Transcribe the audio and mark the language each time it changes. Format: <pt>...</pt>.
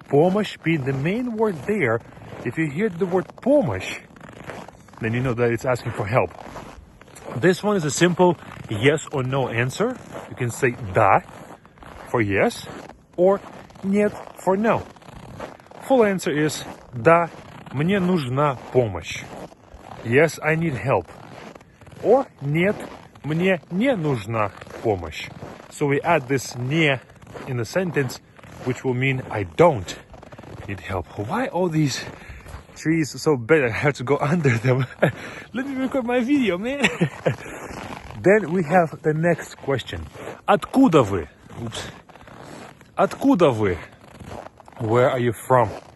<en>Помощь being the main word there. If you hear the word помощь, then you know that it's asking for help. This one is a simple yes or no answer. You can say да for yes or нет for no. Full answer is</en> <ru>да, мне нужна помощь.</ru> <en>Yes, I need help.</en> <ru>Or нет, мне не нужна помощь.</ru> <en>So we add this не in the sentence, which will mean I don't need help. Why all these trees are so big I have to go under them? Let me record my video, man. Then we have the next question.</en> <ru>Откуда вы?</ru> <en>Oops.</en> <ru>Откуда вы?</ru> <en>Where are you from?</en>